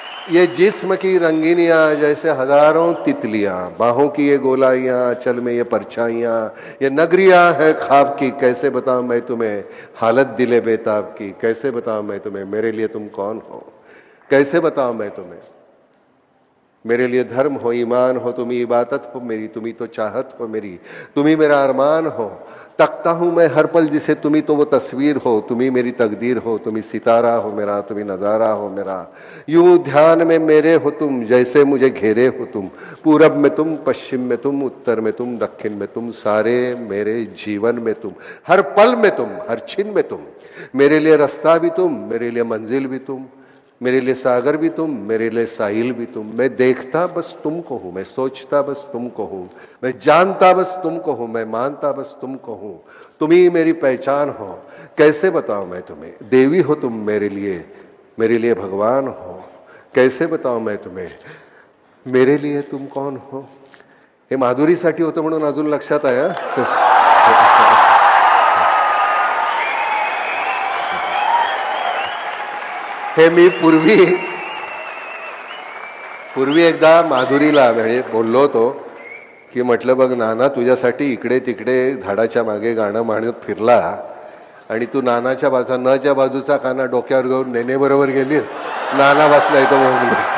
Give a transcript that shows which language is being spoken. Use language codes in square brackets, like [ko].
[hi] ये जिस्म की रंगीनियां जैसे हजारों तितलियां, बाहों की ये गोलाइयां, चल में ये परछाइयां, ये नगरियां है ख्वाब की, कैसे बताऊं मैं तुम्हें हालत दिले बेताब की, कैसे बताऊं मैं तुम्हें मेरे लिए तुम कौन हो, कैसे बताऊं मैं तुम्हें। मेरे लिए धर्म हो, ईमान हो, तुम्ही इबादत हो मेरी, तुम्ही तो चाहत हो मेरी, तुम्ही मेरा अरमान हो। तकता हूं मैं हर पल जिसे, तुम्ही तो वो तस्वीर हो, तुम्ही मेरी तकदीर हो, तुम्ही सितारा हो मेरा, तुम्ही नजारा हो मेरा। यूं ध्यान में मेरे हो तुम, जैसे मुझे घेरे हो तुम, पूरब में तुम, पश्चिम में तुम, उत्तर में तुम, दक्षिण में तुम, सारे मेरे जीवन में तुम, हर पल में तुम, हर छिन में तुम। मेरे लिए रास्ता भी तुम, मेरे लिए मंजिल भी तुम, मेरे लिए सागर भी तुम, मेरे लिए साहिल भी तुम। मैं देखता बस तुमको हूं, मैं सोचता बस तुमको हूं, मैं जानता बस तुमको हूं, मैं मानता बस तुमको हूं। तुम ही मेरी पहचान हो, कैसे बताऊं मैं तुम्हें। देवी हो तुम मेरे लिए भगवान हो, कैसे बताऊं मैं तुम्हें मेरे लिए तुम कौन हो। [mr] हे माधुरीसाठी होतं म्हणून अजून लक्षात आहे हा? हे मी पूर्वी एकदा माधुरीला म्हणजे बोललो होतो की म्हटलं बघ नाना तुझ्यासाठी इकडे तिकडे झाडाच्या मागे गाणं म्हणत फिरला आणि तू नानाच्या बाजूचा नच्या बाजूचा काना डोक्यावर घेऊन नेने बरोबर गेलीस, नाना बसलाय तो म्हणून